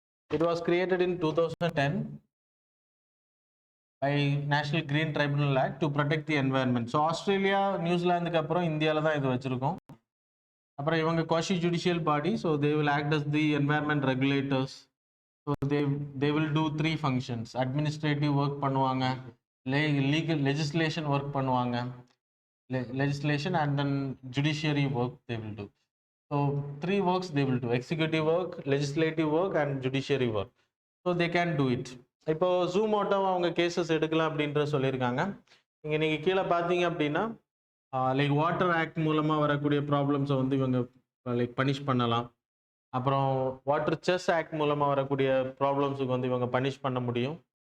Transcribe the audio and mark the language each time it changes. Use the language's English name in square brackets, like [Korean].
[English] It was created in 2010 by National Green Tribunal Act to protect the environment. [Tamil] So Australia நியூசிலாந்துக்கு அப்புறம் இந்தியாவில் தான் இது வச்சுருக்கோம். அப்புறம் இவங்க [English] quasi judicial body, so they will act as the environment regulators. So they will do 3 functions. Administrative work [Tamil] பண்ணுவாங்க, [English] legal legislation work பண்ணுவாங்க, legislation and then judiciary work they will do. So 3 works they will do: executive work, legislative work and judiciary work. So they can do it. [Tamil] இப்போ ஜூமோட்டோ அவங்க cases எடுக்கலாம் அப்படின்ற சொல்லியிருக்காங்க. இங்கே நீங்கள் கீழே பார்த்தீங்க அப்படின்னா லைக் வாட்டர் ஆக்ட் மூலமாக வரக்கூடிய ப்ராப்ளம்ஸை வந்து இவங்க லைக் பனிஷ் பண்ணலாம். அப்புறம் வாட்டர் செஸ் ஆக்ட் மூலமாக வரக்கூடிய ப்ராப்ளம்ஸுக்கு வந்து இவங்க பனிஷ் பண்ண முடியும்.